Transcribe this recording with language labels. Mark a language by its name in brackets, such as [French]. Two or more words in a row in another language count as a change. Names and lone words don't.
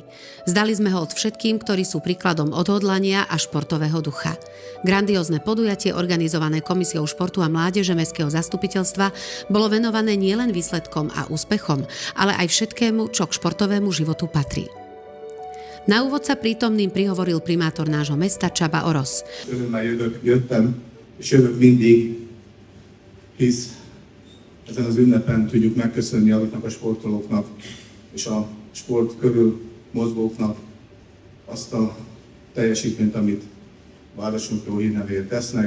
[Slovak] Zdali sme ho od všetkým, ktorí sú príkladom odhodlania a športového ducha. Grandiózne podujatie organizované Komisiou športu a mládeže Mestského zastupiteľstva bolo venované nielen výsledkom a úspechom, ale aj všetkému, čo k športovému životu patrí. Na úvod sa prítomným prihovoril primátor nášho mesta Csaba Orosz. [Hungarian] Örömmel jöttem, és jövök mindig, hisz ezen az ünnepen tudjuk megköszönni azoknak a sportolóknak és a sport körül mozgóknak azt a teljesítményt, amit városunk jó hírnevéért tesznek.